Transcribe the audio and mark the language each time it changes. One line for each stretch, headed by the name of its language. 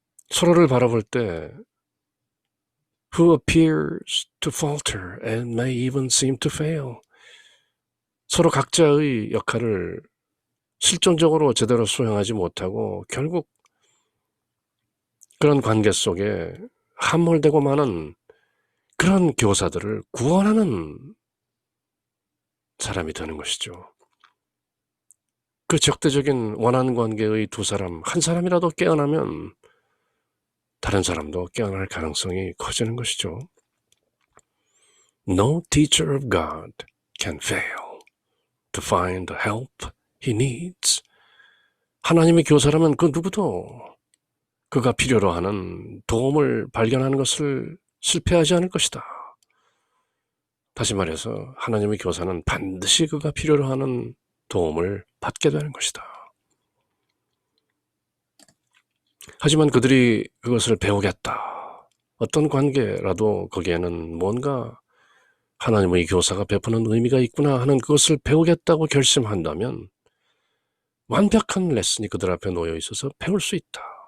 Korean: 서로를 바라볼 때
English: who appears to falter and may even seem to fail,
Korean: 서로 각자의 역할을 실존적으로 제대로 수행하지 못하고 결국 그런 관계 속에 함몰되고 마는 그런 교사들을 구원하는 사람이 되는 것이죠. 그 적대적인 원한 관계의 두 사람, 한 사람이라도 깨어나면 다른 사람도 깨어날 가능성이 커지는 것이죠.
English: No teacher of God can fail to find the help he needs.
Korean: 하나님의 교사라면 그 누구도 그가 필요로 하는 도움을 발견하는 것을 실패하지 않을 것이다. 다시 말해서 하나님의 교사는 반드시 그가 필요로 하는 도움을 받게 되는 것이다. 하지만 그들이 그것을 배우겠다. 어떤 관계라도 거기에는 뭔가 하나님의 교사가 베푸는 의미가 있구나 하는 그것을 배우겠다고 결심한다면 완벽한 레슨이 그들 앞에 놓여 있어서 배울 수 있다.